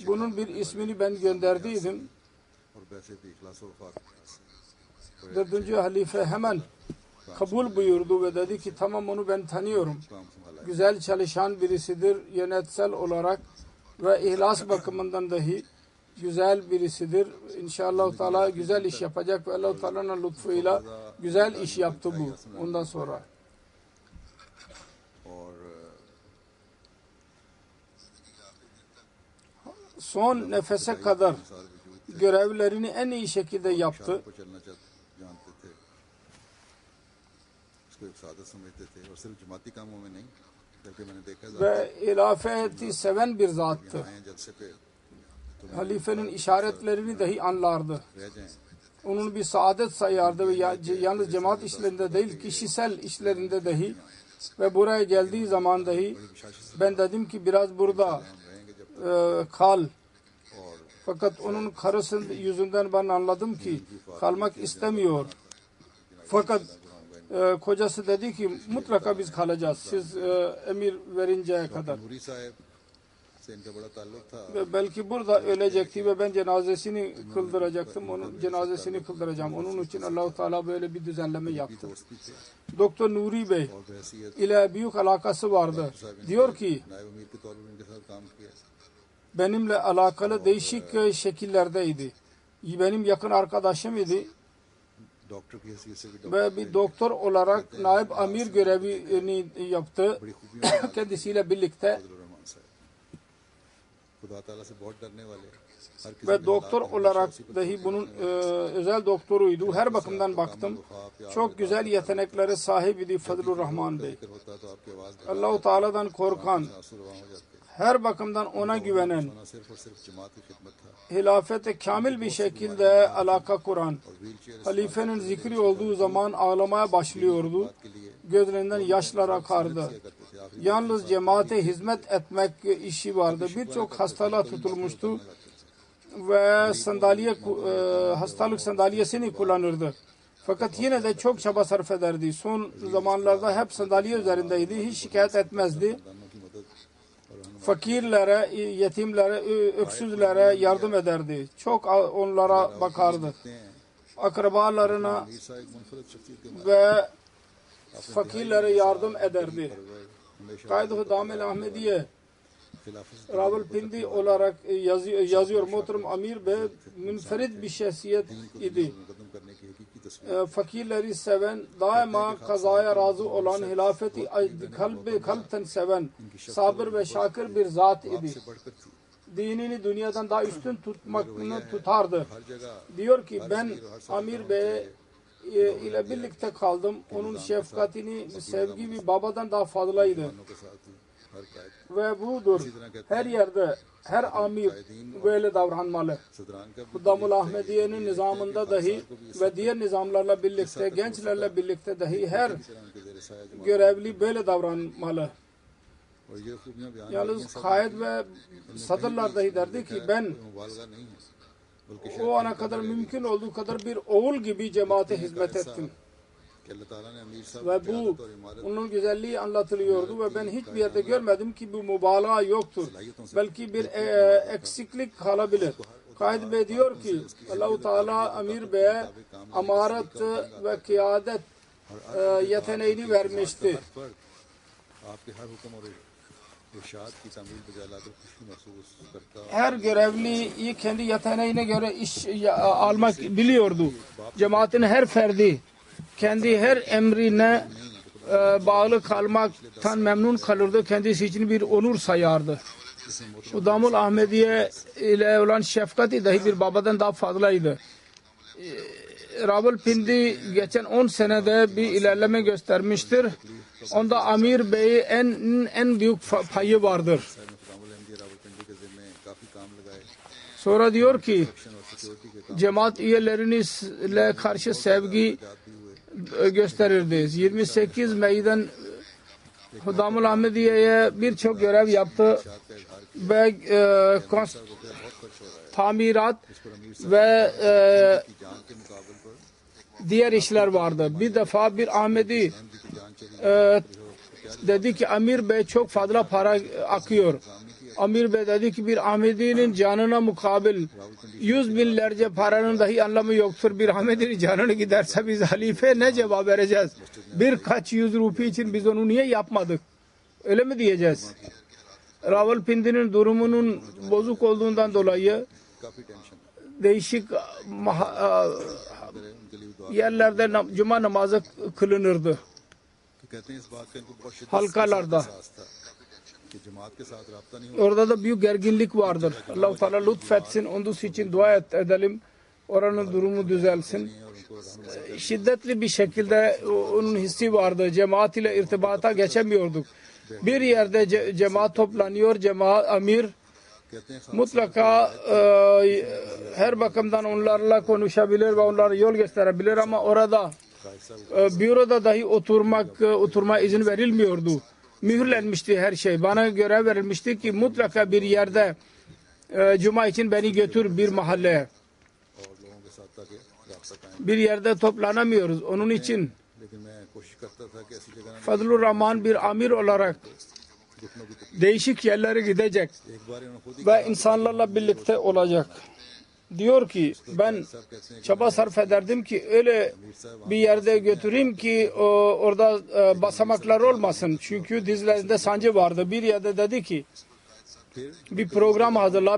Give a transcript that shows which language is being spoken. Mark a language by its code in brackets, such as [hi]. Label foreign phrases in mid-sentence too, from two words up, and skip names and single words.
[tr] Bunun bir ismini ben gönderdiydim. [ur] اور ویسے بھی اخلاص اور وفا 4. [tr] halife hemen kabul buyurdu ve dedi ki tamam onu ben tanıyorum. [ur] کام سنبھالا ہے. [tr] Güzel çalışan birisidir yönetsel olarak ve ihlas bakımından dahi güzel birisidir. İnşallah Teala güzel iş yapacak ve Allah Teala'nın lütfuyla güzel iş yaptı bu. Ondan sonra [ur] और [tr] son nefese kadar [ur] سارے وجود [tr] görevlerini en iyi şekilde yaptı. [ur] کو چلنا جانتے تھے، اس کو ایک سعادت سمجھتے تھے اور صرف جماعتی کاموں میں نہیں، بلکہ میں نے دیکھا [tr] Ve hilafeti seven bir zattı. [ur] آئے جلسے پہ تو [tr] Halifenin işaretlerini dahi anlardı. [ur] رہ جائیں, [tr] Onun bir saadet sayardı ve yalnız cemaat işlerinde değil kişisel işlerinde dahi ve buraya geldiği zaman dahi ben dedim ki biraz burada [ur] ہم رہیں گے جب [tr] kal. [ur] और [tr] Fakat onun karısının yüzünden ben anladım ki kalmak istemiyor. Fakat kocası dedi ki mutlaka biz kalacağız. Siz emir verinceye kadar. [ur] نوری صاحب سے ان کا بڑا تعلق تھا. [tr] Ve belki burada ölecekti ve ben cenazesini kıldıracaktım. Onun cenazesini kıldıracağım. Onun için Allah-u Teala böyle bir düzenleme yaptı. [ur] دوست بھی تھے [tr] Doktor Nuri Bey [ur] اور بحیثیت [tr] ile büyük alakası vardı. Diyor ki [ur] نائب امیر کے طور پر ان کے ساتھ کام کیا. [tr] benimle alakalı değişik şekillerdeydi. Benim yakın arkadaşım idi [ur] ڈاکٹر کی حیثیت سے بھی [tr] ve bir doktor olarak naib amir görevini yaptı. [ur] بڑی خوبیوں [tr] Kendisiyle birlikte [ur] رحمان صاحب خدا تعالیٰ سے بہت ڈرنے والے، ہر کسی [tr] ve doktor olarak dahi bunun özel doktoruydu. Her bakımdan baktım. Çok güzel yeteneklere sahip idi Fadlur Rahman Bey. [ur] ہوتا تو آپ کی آواز [tr] Allah-u Teala'dan korkan, [ur] آنسو رواں ہو جاتے. [tr] her bakımdan ona güvenen, [ur] نہ صرف اور صرف جماعت کی خدمت تھا [tr] hilafete kamil bir şekilde alaka kuran, [ur] और [en] wheel chair [tr] halifenin zikri olduğu zaman ağlamaya başlıyordu. [ur] کے لیے [tr] Gözlerinden yaşlar akardı. [ur] کرتے تھے آخری [tr] Yalnız cemaate hizmet etmek işi vardı. Birçok hastalığa tutulmuştu ve hastalık sandalyesini kullanırdı. Fakat yine de çok çaba sarf ederdi. Son zamanlarda hep sandalye üzerindeydi. Hiç şikayet etmezdi. [ur] خاندانوں کی مدد اور [tr] Fakirlere, yetimlere, öksüzlere yardım ederdi. Çok onlara bakardı. [ur] رہتے ہیں [tr] Akrabalarına [ur] میر صاحب ایک منفرد شخصیت کے [tr] ve fakirlere yardım ederdi. [ur] हमेशा [tr] Kaid-ı Damel Ahmediye [ur] खिलाफत [tr] Rawalpindi olarak yazıyor. Muhterem Amir Bey münferit bir şahsiyet idi. [ur] مقدم کرنے کی حقیقی تصویر [tr] Fakirleri seven, daima kazaya razı olan, hilafeti kalpten seven, sabır ve şakir bir zat idi. [ur] سے بڑھ کر تھی [tr] Dinini dünyadan daha üstün tutmakını tutardı. [ur] ہر جگہ [tr] Diyor ki ben Amir Bey ile birlikte kaldım. Onun şefkatini, sevgi bir babadan daha fazlaydı. [ur] کے ساتھ ہی ہر قائد [tr] Ve budur. Her yerde, her amir böyle davranmalı. [ur] صدران کا [tr] Kuddamul Ahmediye'nin nizamında dahi ve diğer nizamlarla birlikte, gençlerle birlikte dahi her [ur] ان کے زیر سایہ جماعت [tr] görevli böyle davranmalı. [ur] اور یہ خوبیاں بیان [tr] Yalnız kaid ve sadırlar dahi derdi ki ben [ur] مبالغہ نہیں ہے بلکہ [tr] o ana kadar mümkün olduğu kadar bir oğul gibi cemaate hizmet ettim. [ur] کہ اللہ تعالیٰ نے امیر صاحب [tr] Ve [ur] की [tr] bu [ur] قیادت اور امارت [tr] onun güzelliği anlatılıyordu ve ben hiçbir yerde görmedim ki bu mübalağa yoktur. Belki bir eksiklik kalabilir. Kaid Bey diyor ki Allah-u Teala Amir Bey'e amaret ve kıyadet yeteneğini vermişti. [ur] پر آپ کے ہر حکم اور ارشاد کی تعمیل بجا لا کر خوشی محسوس کرتا [tr] Her görevliyi kendi yeteneğine göre iş almak biliyordu. Cemaatin her ferdi kendi her emrine bağlı kalmaktan memnun kalırdı. Kendisi için bir onur sayardı. Kuddamul Ahmediye ile olan şefkati dahi bir babadan daha fazlaydı. Rawalpindi geçen 10 senede bir ilerleme göstermiştir. Onda Amir Bey'in en büyük payı vardır. [ur] راولپنڈی کے ذمے کافی کام لگائے [tr] Sonra diyor ki [ur] اور سکیورٹی کے [tr] cemaat üyeleriyle karşı sevgi gösterirdi. 28 Mayı'dan Kuddamul Ahmediye'ye birçok görev yaptı ve tamirat ve [ur] جان کے مقابل پر [tr] diğer işler vardı. Bir defa bir Ahmedi dedi ki Amir Bey çok fazla para akıyor. Amir Bey dedi ki bir Ahmedi'nin canına mukabil 100 binlerce paranın dahi anlamı yoktur. Bir Ahmedi'nin canını giderse biz halife ne cevap vereceğiz? Birkaç yüz rupi için biz onu niye yapmadık? Öyle mi diyeceğiz? Rawalpindi'nin durumunun bozuk olduğundan dolayı [ur] کافی ٹینشن [tr] değişik [ur] ان کے لیے دعا [tr] yerlerde cuma namazı kılınırdı. [ur] کہ کہتے ہیں اس بات کا ان کو بہت شدت [tr] Halkalarda. [ur] احساس تھا کہ جماعت کے ساتھ رابطہ نہیں ہو [tr] Orada da büyük gerginlik vardır. Allah-u Teala lütfetsin. Onun için dua edelim. Oranın durumu düzelsin. [ur] اور ان کو رحم [tr] Şiddetli bir şekilde onun hissi vardı. Cemaat ile irtibata geçemiyorduk. Bir yerde cemaat toplanıyor. Cemaat amir [ur] کہتے ہیں [tr] mutlaka her bakımdan onlarla konuşabilir ve onlara yol gösterebilir ama orada büroda dahi oturma izin verilmiyordu. Mühürlenmişti her şey. Bana görev verilmişti ki mutlaka bir yerde cuma için beni götür bir mahalleye. [ur] اور لوگوں کے ساتھ تاکہ رابطہ قائم [tr] Bir yerde toplanamıyoruz. Onun için [ur] لیکن میں کوشش کرتا تھا کہ ایسی جگہ نہ [tr] Fazlur Rahman bir amir olarak [ur] گھٹنوں کی [tr] değişik yerlere gidecek [ur] ایک بار انہوں نے خود ہی [tr] ve insanlarla birlikte olacak. Diyor ki ben çaba sarf ederdim ki öyle bir yerde götüreyim ki orada basamaklar olmasın. Çünkü dizlerinde sancı vardı. Bir yerde dedi ki bir program hazırla.